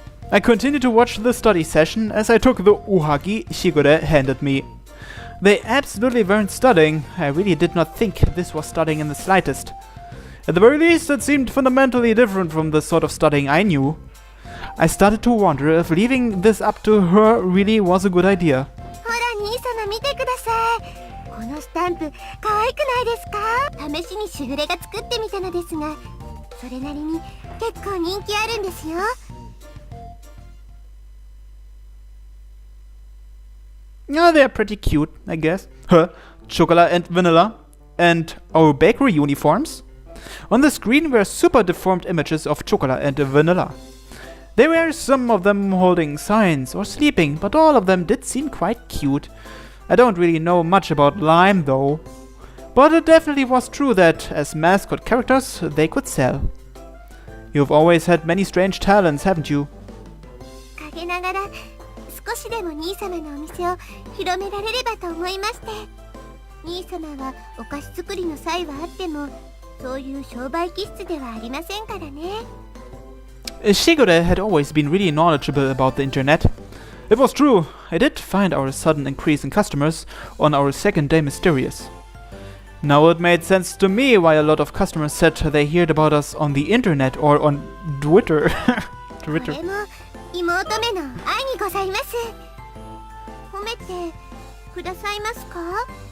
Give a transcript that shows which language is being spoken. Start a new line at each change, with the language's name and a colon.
English: I continued to watch the study session as I took the uhagi Shigure handed me. They absolutely weren't studying. I really did not think this was studying in the slightest. At the very least, it seemed fundamentally different from the sort of studying I knew. I started to wonder if leaving this up to her really was a good idea.
Japanese: ほら兄様見てください。このスタンプ可愛くないですか？試しにしぐれが作ってみたのですが、それなりに結構人気あるんですよ。
English: Yeah, they're pretty cute, I guess. Huh, chocolate and vanilla. And our bakery uniforms. On the screen were super deformed images of chocolate and vanilla. There were some of them holding signs or sleeping, but all of them did seem quite cute. I don't really know much about Lime though. But it definitely was true that, as mascot characters, they could sell. You've always had many strange talents, haven't you?
Japanese: 陰ながら少しでも兄様のお店を広められればと思いまして。兄様はお菓子作りの際はあっても、そういう商売気質ではありませんからね。
English: Shigure had always been really knowledgeable about the internet. It was true, I did find our sudden increase in customers on our second day mysterious. Now it made sense to me why a lot of customers said they heard about us on the internet or on Twitter.
Japanese: これも妹めの愛にございます。褒めてくださいますか？